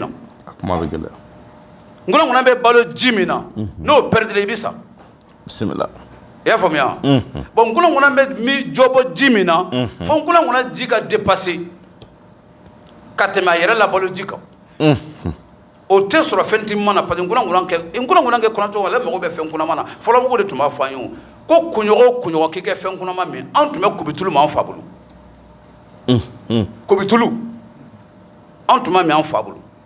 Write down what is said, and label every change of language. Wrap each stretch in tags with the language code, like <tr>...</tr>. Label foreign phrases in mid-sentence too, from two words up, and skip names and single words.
<bm>akuma be gele nkuna be balo jimina no perdre bisa bismillah i y'a faamuya bon nkuna ŋuna bɛ mi jɔbɔ ji min na fo nkuna ŋuna ji ka dépasser ka tɛmɛ a yɛrɛ labalo ji kan o tɛ sɔrɔ fɛn ti mana</bm> <fr>parce que</fr> <bm>nkuna ŋuna kɛ kɔnɔcogo ale mago bɛ fɛn kunama na fɔlɔmɔgɔw de tun b'a fɔ an ye ko kunɲɔgɔn o kunɲɔgɔn k'i kɛ fɛn kunama min an tun bɛ kubitulu ma an fa bolo kubitulu an tun b'a min an fa bolo</bm>